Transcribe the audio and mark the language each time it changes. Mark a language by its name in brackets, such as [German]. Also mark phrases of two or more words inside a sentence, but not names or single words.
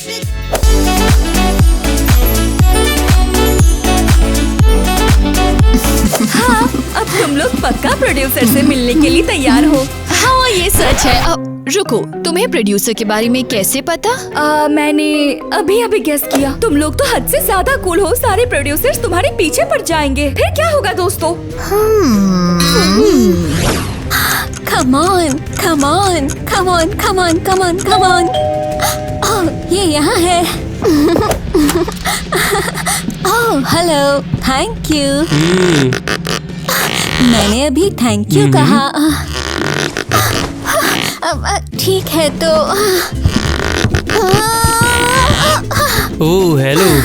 [Hindi] हाँ, अब तुम लोग पक्का प्रोड्यूसर से मिलने के लिए तैयार हो। हाँ ये सच है। रुको, तुम्हें प्रोड्यूसर के बारे में कैसे पता? मैंने अभी गेस किया। तुम लोग तो हद से ज्यादा कूल हो। सारे प्रोड्यूसर्स तुम्हारे पीछे पड़ जाएंगे। फिर क्या होगा दोस्तों? [English] Come on, come on, come on, come on, come on, come on. [Hindi] ये यहाँ है। [English] hello, thank you. [Hindi] मैंने अभी [English] thank you [Hindi] कहा। ठीक है तो। [English] Oh hello.